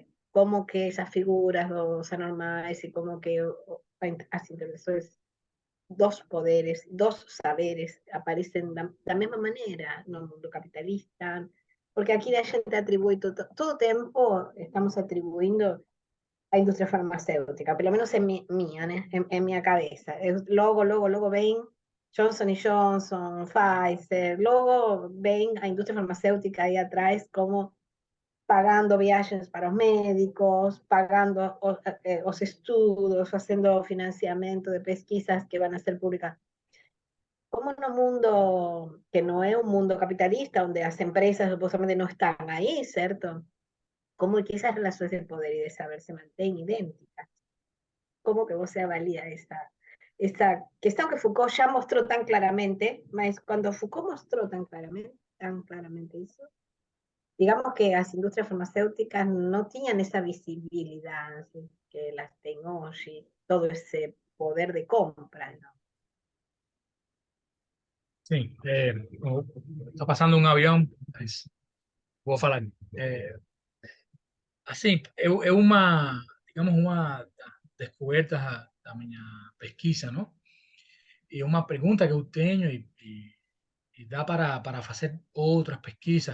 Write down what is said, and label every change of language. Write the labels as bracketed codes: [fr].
[pt] como que essas figuras dos anormais e como que as intervenções dos poderes, dos saberes [es] aparecen de la misma manera no mundo capitalista, porque aquí la gente atribuye todo tiempo, estamos atribuyendo a industria farmacéutica, pelo menos en mi cabeza. Luego ven Johnson Johnson, Pfizer, luego ven a industria farmacéutica ahí atrás como pagando viajes para los médicos, pagando los estudios, haciendo financiamiento de pesquisas que van a ser públicas. como en un mundo que no es un mundo capitalista, donde las empresas supuestamente no están ahí, ¿cierto? Como que esas relaciones de poder y de saber se mantienen idénticas. ¿Cómo que vos se avalía esta questão que Foucault ya mostró tan claramente, mas cuando Foucault mostró tan claramente eso, digamos que las industrias farmacéuticas no tenían esa visibilidad así, que las tienen hoy, todo ese poder de compra, ¿no? [pt] Sim, está passando um avião, mas vou falar. Assim, é uma, digamos, uma das descobertas da minha pesquisa, não? E uma pergunta que eu tenho e dá para fazer outras pesquisas.